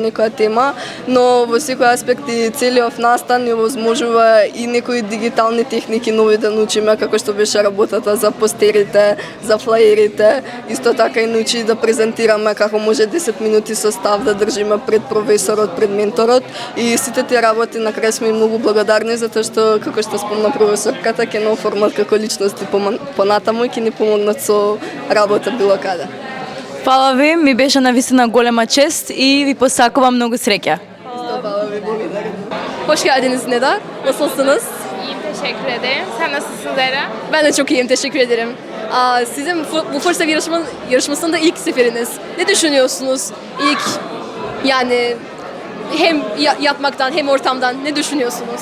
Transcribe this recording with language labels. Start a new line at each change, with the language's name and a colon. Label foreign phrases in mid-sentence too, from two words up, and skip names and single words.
Macedonian: некоја тема, но во секој аспект и целиот настан ни овозможува и некои дигитални техники нови да научиме, како што беше работата за постерите, за флаерите, исто така и научи да презентираме како може 10 минути со став да држиме пред професорот, пред менторот и сите тие работи на крај сме многу благодарни затоа што како што спомна професорката ќе нов формат како личности понатаму и ќе ни помогнат со работа било каде. Фала ви, ми беше навистина голема чест и ви посакувам многу среќа. Fala ve благодарим.
Turkish: Hoş geldiniz Neda. Nasılsınız? İyiyim, teşekkür ederim. Sen nasılsın Zehra? Ben de çok iyiyim, teşekkür ederim. Sizin bu Fırsat yarışmasında ilk seferiniz. Ne düşünüyorsunuz? İlk yani hem yapmaktan hem ortamdan ne düşünüyorsunuz?